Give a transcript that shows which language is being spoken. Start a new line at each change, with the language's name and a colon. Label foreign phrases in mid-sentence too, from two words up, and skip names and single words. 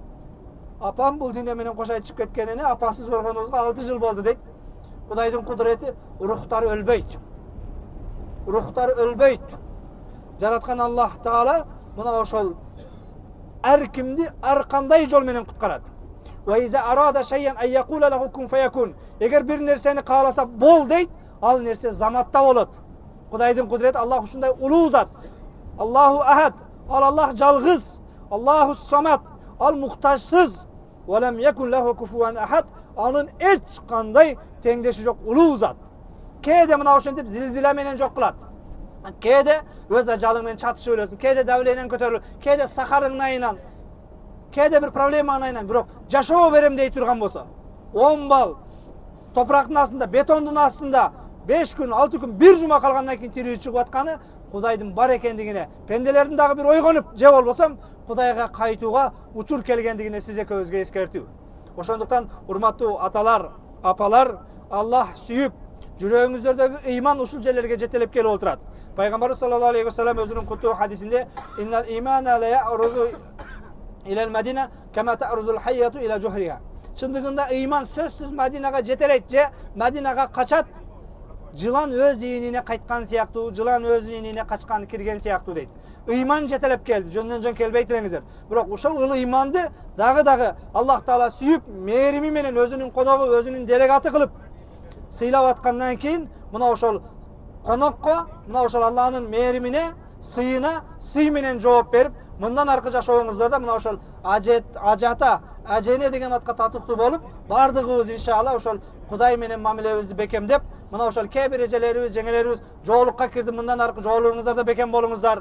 Kyrgyz: Апам бул дүйнө менен кош айтышып кеткенине апасыз болгонубузга 6 жыл болду дейт. Кудайдын кудурети, рухтар өлбөйт. Рухтар өлбөйт. Жараткан Аллах Таала мына ошол ар кимди ар кандай жол менен куткарат.
Arabic: وإذا أراد شيئا أن يقول له كن فيكون.
Kyrgyz: Эгер бир нерсени кааласа бол дейт, ал нерсе заматта болот. Кудайдын кудурети, Аллах ушундай улуу зат.
Arabic: الله أحد,
Kyrgyz: ал Аллах жалгыз.
Arabic: الله الصمد,
Kyrgyz: ал муктажсыз.
Arabic: ولم يكن له كفوا أحد,
Kyrgyz: анын эч кандай теңдеши жок улуу зат. Кээде мына ошентип зилзила менен жок кылат. Кээде өз ажалың менен чатышып өлөсүң, кээде давленияң көтөрүлүп, кээде сахарыңдын айынан, кээде бир проблеманын айынан, бирок жашоо берем дей турган болсо, 10 бал топурактын астында, бетондун астында 5 күн, 6 күн, бир жума калгандан кийин тирүү чыгып атканы Кудайдын бар экендигине, пенделердин дагы бир ойгонуп, же болбосо Кудайга кайтууга учур келгендигине сиз экөөбүзгө эскертүү. Ошондуктан урматтуу аталар, апалар, Аллах сүйүп, жүрөгүңүздөрдөгү ыйман ушул жерлерге жетелеп келип отурат.
Arabic: Пайгамбарыбыз صلى الله عليه وسلم
Kyrgyz: өзүнүн куттуу хадисинде
Arabic: "إن الإيمان ليأرز إلى المدينة كما تأرز الحية إلى جحرها."
Kyrgyz: Чындыгында ыйман сөзсүз Мадинага жетелейт же Мадинага качат. Жылан өз ийинине кайткан сыяктуу, жылан өз ийинине качкан кирген сыяктуу дейт. Ыйман жетелеп келди, жөндөн жөн келбейт элеңиздер. Бирок ошол ыйманды дагы Аллах Таала сүйүп, мээрими менен өзүнүн коногу, өзүнүн делегаты кылып сыйлап аткандан кийин мына ошол конокко, мына ошол Аллахнын мээримине, сыйына сый менен жооп берип, мындан аркы жашооңуздарда мына ошол ажата, ажене деген атка татыктуу болуп, бардыгыбыз иншалла ошол Кудай менен мамилебизди бекемдеп, мына ошол кээ бир эжелерибиз, жеңелерибиз жоолукка кирди, мындан аркы жоолугуңуздарда бекем болуңуздар.